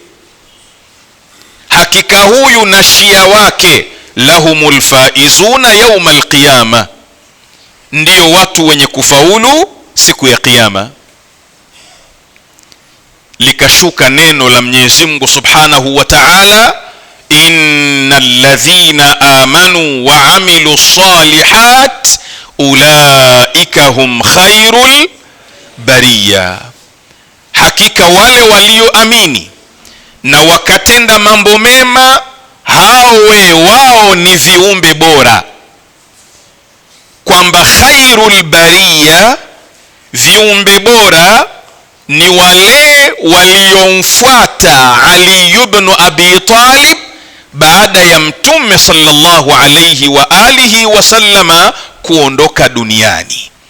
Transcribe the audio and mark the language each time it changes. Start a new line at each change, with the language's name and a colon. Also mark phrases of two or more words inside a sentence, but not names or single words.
Swahili: hakika huyu na shia wake,
Arabic: لهم الفائزون يوم القيامة,
Swahili: ndio watu wenye kufaulu siku ya kiyama. Likashuka neno la Mwenyezi Mungu
Arabic: سبحانه وتعالى إن الذين آمنوا وعملوا الصالحات أولئك هم خير البرية,
Swahili: hakika wale walioamini na wakatenda mambo mema, wao ni viumbe bora. Kwamba
Arabic: خير البرية,
Swahili: viumbe bora ni wale waliomfuata Ali ibn Abi Talib baada ya mtume
Arabic: صلى الله عليه وآله وسلم
Swahili: kuondoka duniani.